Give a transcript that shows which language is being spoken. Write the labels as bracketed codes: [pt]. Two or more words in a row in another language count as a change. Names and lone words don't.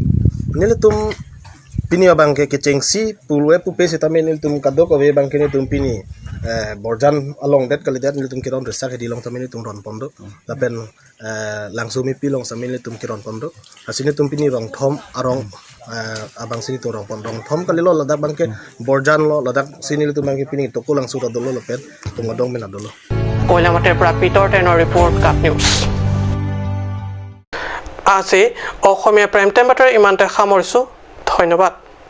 [mrg] nil tum pini abang ke kiceng si pulwe pu pesi tamen nil tum kado ko we bang ke ni tum pini borjan along det kali det nil tum kiron resak di long tamen ni tum ron pondo la pen langsung mi pilong samen ni tum kiron pondo asini tum pini rong thom arong abang sini tu rong pon rong thom kali lo ladak bang ke borjan lo ladak sini tum bang ke pini toko langsung ta dolo la pen tum adong men adolo [as] কৈলামাটিৰ পৰা পিটৰ টেনৰ ৰিপৰ্ট কাপ নিউজ। আজি অসমীয়া প্ৰাইম টাইম বাতৰি ইমানতে সামৰিছোঁ। ধন্যবাদ।